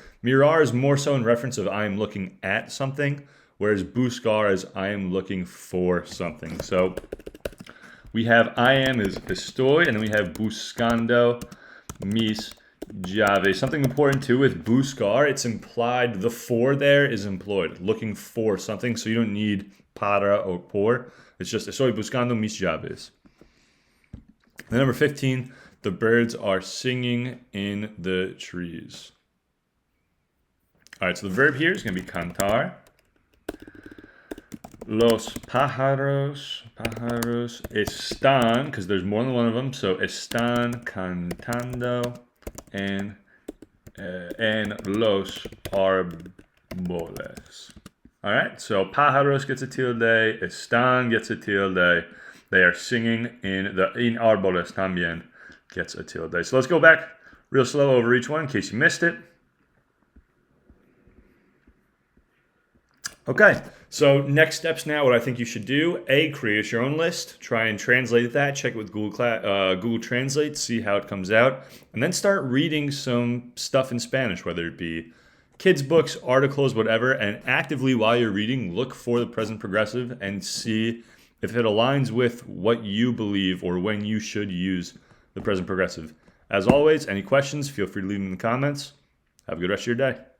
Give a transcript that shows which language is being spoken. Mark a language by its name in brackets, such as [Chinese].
[English] Mirar is more so in reference of I am looking at something, whereas buscar is I am looking for something. So we have I am is estoy, and then we have [Spanish] buscando mis llaves. [English] Something important too with buscar, it's implied, the for there is employed, looking for something, so you don't need para or por. It's just [Spanish] estoy buscando mis llaves. [English] And number 15, the birds are singing in the trees. All right, so the verb here is going to be cantar. [Spanish] Los pájaros están, [English] because there's more than one of them, so [Spanish] están cantando en los arbustos. árboles. [English] All right, so pájaros gets a tilde, están gets a tilde. They are singing in árboles también gets a tilde. So let's go back real slow over each one in case you missed it. Okay, so next steps now, what I think you should do, create your own list, try and translate that, check it with Google Translate, see how it comes out, and then start reading some stuff in Spanish, whether it be kids' books, articles, whatever, and actively while you're reading, look for the present progressive and see if it aligns with what you believe or when you should use the present progressive. As always, any questions, feel free to leave them in the comments. Have a good rest of your day.